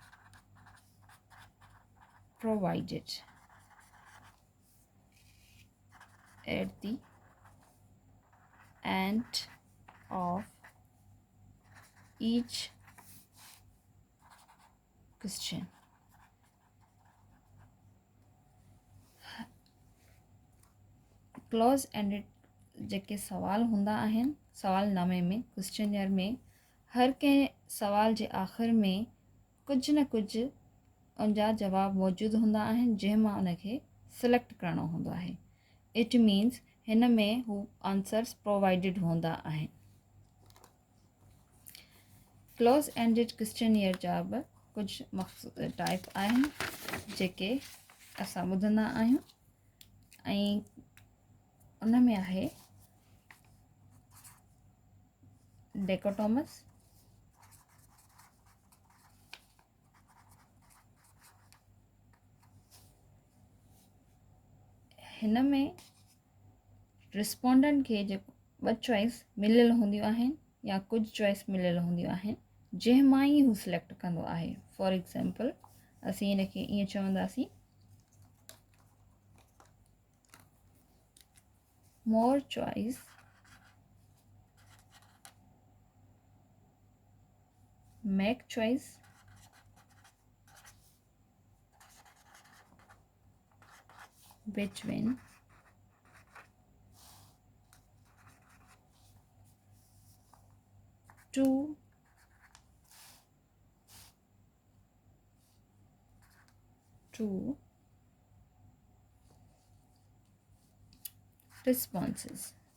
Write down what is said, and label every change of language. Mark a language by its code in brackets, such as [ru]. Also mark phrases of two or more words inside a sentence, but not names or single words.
[en] provided at the end of each question. close ended [sd] जेके सवाल हूंदा आहिनि सवालनामे में क्वेश्चनियर में हर कंहिं सवाल जे आख़िर में कुझु न कुझु उनजा जवाब मौजूदु हूंदा आहिनि जंहिंमां उनखे सिलेक्ट करणो हूंदो आहे. [en] it means [sd] हिन में हू [en] answers provided [sd] हूंदा आहिनि. [en] close ended questionnaire [sd] जा बि कुझु मक़सद टाइप आहिनि जेके असां ॿुधंदा आहियूं ऐं उन में आहे डेकोटोमस, हिन में रिस्पोंडेंट खे जेको 2 चॉइस मिलियल हूंदियूं आहिनि या कुझु चॉइस मिलियल हूंदियूं आहिनि जंहिंमां ई हू सिलेक्ट कंदो आहे. [en] for example [sd] असीं हिनखे ईअं चवंदासीं [en] more choice make choice between two responses.